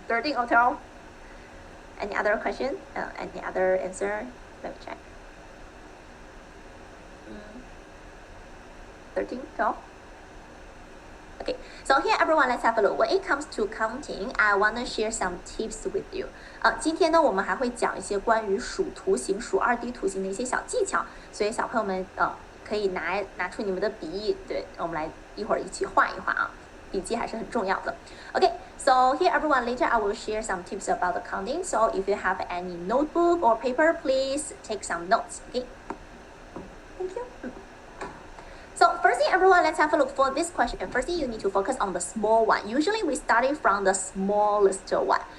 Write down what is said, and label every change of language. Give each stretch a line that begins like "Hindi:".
English: 13 or 12? Any other question? Any other answer? Let me check. 13, 12? Okay, so here everyone, let's have a look. When it comes to counting, I want to share some tips with you.
Chinese: 今天呢，我们还会讲一些关于数图形、数2D 图形的一些小技巧，所以小朋友们可以拿出你们的笔，对，我们来一会儿一起画一画啊，笔记还是很重要的。
English: Okay, so here everyone, later I will share some tips about the counting. So if you have any notebook or paper, please take some notes. Okay, thank you. So firstly, everyone, let's have a look for this question. Firstly, you need to focus on the small one. Usually we started from the smallest one.